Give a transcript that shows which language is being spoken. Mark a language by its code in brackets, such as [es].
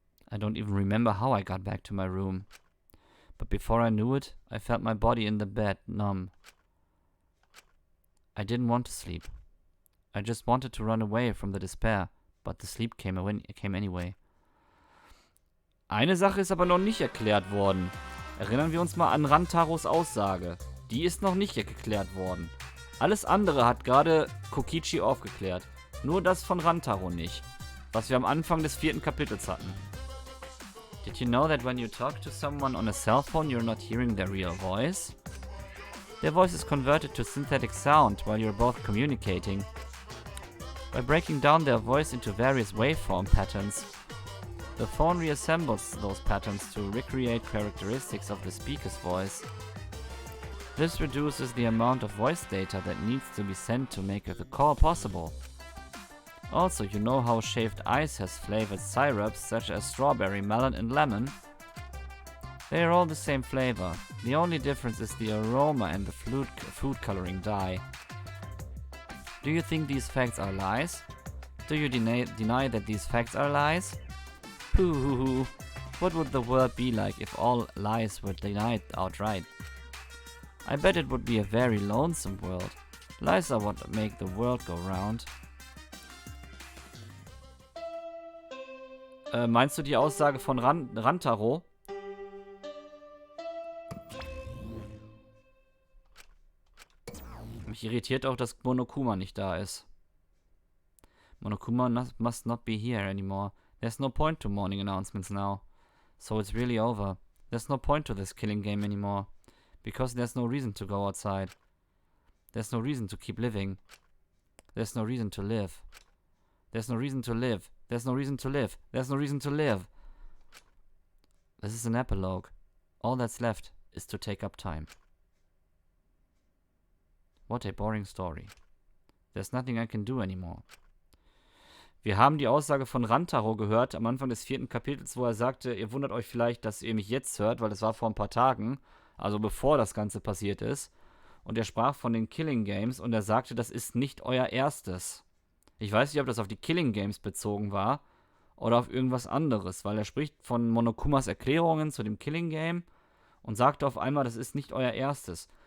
[en] I don't even remember how I got back to my room. But before I knew it, I felt my body in the bed, numb. I didn't want to sleep. I just wanted to run away from the despair, but the sleep came anyway. [de] Eine Sache ist aber noch nicht erklärt worden. Erinnern wir uns mal an Rantaros Aussage. Die ist noch nicht geklärt worden. Alles andere hat gerade Kokichi aufgeklärt. Nur das von Rantaro nicht. Was wir am Anfang des 4. Kapitels hatten. [en] Did you know that when you talk to someone on a cell phone, you're not hearing their real voice? Their voice is converted to synthetic sound while you're both communicating. By breaking down their voice into various waveform patterns, the phone reassembles those patterns to recreate characteristics of the speaker's voice. This reduces the amount of voice data that needs to be sent to make the call possible. Also, you know how shaved ice has flavored syrups such as strawberry, melon and lemon? They are all the same flavor. The only difference is the aroma and the food coloring dye. Do you think these facts are lies? Do you deny that these facts are lies? Hoo. What would the world be like if all lies were denied outright? I bet it would be a very lonesome world. Lies are what make the world go round. [de] Meinst du die Aussage von Rantaro? Mich irritiert auch, dass Monokuma nicht da ist. [en] Monokuma must not be here anymore. There's no point to morning announcements now. So it's really over. There's no point to this killing game anymore. Because there's no reason to go outside. There's no reason to keep living. There's no reason to live. There's no reason to live. There's no reason to live. There's no reason to live. This is an epilogue. All that's left is to take up time. What a boring story. There's nothing I can do anymore. [de] Wir haben die Aussage von Rantaro gehört am Anfang des 4. Kapitels, wo er sagte, ihr wundert euch vielleicht, dass ihr mich jetzt hört, weil das war vor ein paar Tagen, also bevor das Ganze passiert ist. Und er sprach von den Killing Games und er sagte, das ist nicht euer erstes. Ich weiß nicht, ob das auf die Killing Games bezogen war oder auf irgendwas anderes, weil er spricht von Monokumas Erklärungen zu dem Killing Game und sagte auf einmal, das ist nicht euer erstes.